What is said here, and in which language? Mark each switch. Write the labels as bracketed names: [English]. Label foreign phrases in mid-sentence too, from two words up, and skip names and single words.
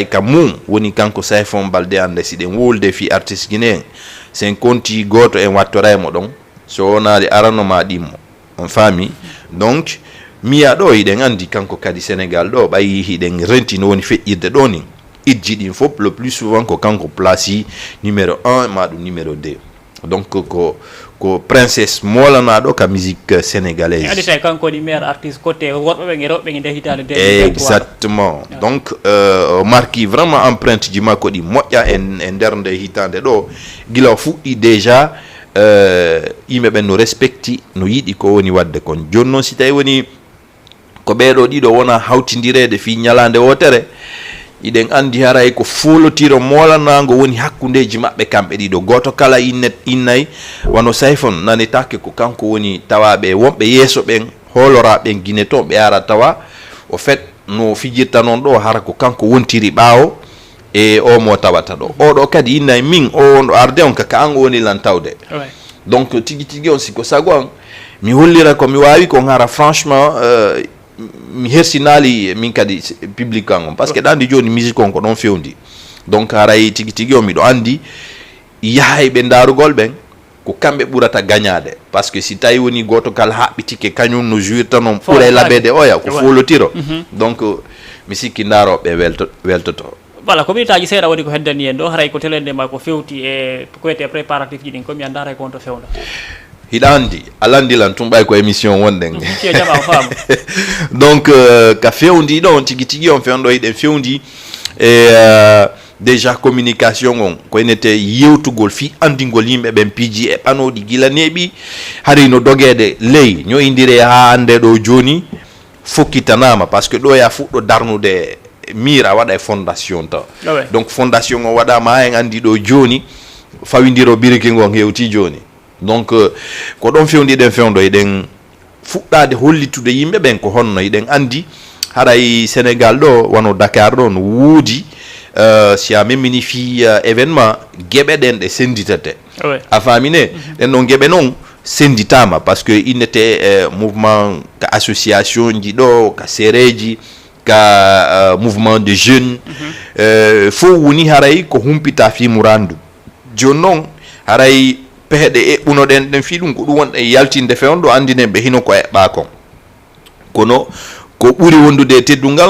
[Fula] ka mum woni kanko Sayfo Balde ande siɗen wolde fi artiste guinéen sen konti goto en wattoraymo ɗon so wonade aranoma ɗimmo on faami donc miya ɗo hiɗen andi kanko kadi Sénégal ɗo ɓayi hiɗen renti no woni feƴƴirde ɗo ni ijji ɗin fof [French] le plus souvent [Fula] ko kanko [French] place numéro 1 [Fula] ma ɗum numéro 2 donc ko princesse molanaɗo ka [French] musique sénégalaise [Fula] adi tay kanko ni [French] meilleur artiste côté [Fula] worɓe ɓe e rewɓe nde hitande [French] exactement donc marqué vraiment empreinte [Fula] ji makko ɗi moƴƴa e nder nde hitande ɗo gila fuɗɗi déjà yimɓe ɓen no respecti no yiɗi ko woni wadde kon joni noon si tawi woni ko ɓeɗo ɗiɗo wona hawtidirede fi ñalande wotere iɗen andi haray ko folotiro molanago woni hakkundeji maɓɓe kamɓe ɗiɗo goto kala innayi wano sayfon nanetake ko kanko woni tawaɓe wonɓe yeeso ɓen holoraɓen guine to ɓe ara tawa [French] au fait [Fula] no fijirta noon ɗo hara ko kanko wontiri ɓaawo e o mo tawata ɗo oɗo kadi innayi min o ɗo arde on kaka an woni lan tawde donc tigui tigui on siko sago an mi hollira ko mi wawi ko hara franchement mi hersinali min kadi public an on [French] par ce que [Fula] ɗandi joni musique on ko ɗon fewndi donc haray tigui tigui o miɗo andi yahayɓe darugol ɓen ko kamɓe ɓurata gagnade [French] par ce que [Fula] si tawi woni goto kala haɓɓitike kañum no jouirta noon ɓuura laɓede oya ko folotiro donc mi sikki daroɓe weltoto voilà ko minutaji seeɗa woni ko heddani en ɗo haray ko telende ma ko fewti e ko wiyete préparatif ji ɗin komi anda haray ko on to fewda hiɗa andi alandilan tum ɓay ko émission wonɗen jama faamu donc ka fewndi ɗon tigui tigui on fewndo hiɗen fewndi e [French] déjà communication [Fula] on ko enete yewtugol fi andigol yimɓe ɓen piiji e ɓanoɗi gila neeɓi hari no dogede ley ñoyidire ha ande ɗo joni fokkitanama [French] par ce que [Fula] ɗo ya fuɗɗo darnude mira waɗa e fondation taw donc fondation o waɗama ha en andi ɗo joni fawidiro biriki ngon hewti joni donc ko ɗon fewndiɗen fewdo eɗen fuɗɗade hollitude yimɓe ɓen ko honno eɗen andi haray Sénégal ɗo wano Dakar ɗo no woodi si a memmini fi événement gueɓe ɗen ɗe senditete a famine ɗen ɗon gueɓe noon senditama [French] par ce que [Fula] innete mouvement ka association ji ɗo ka séréji ka [French] mouvement de jeunes [Fula] fo woni haray ko humpita fi murandu joni noon haray peheɗe eɓɓunoɗen ɗen fi ɗum ko ɗum wonɗe yaltinde fewn ɗo andinen ɓe hino ko eɓɓa kon kono ko ɓuri wondude e teddungal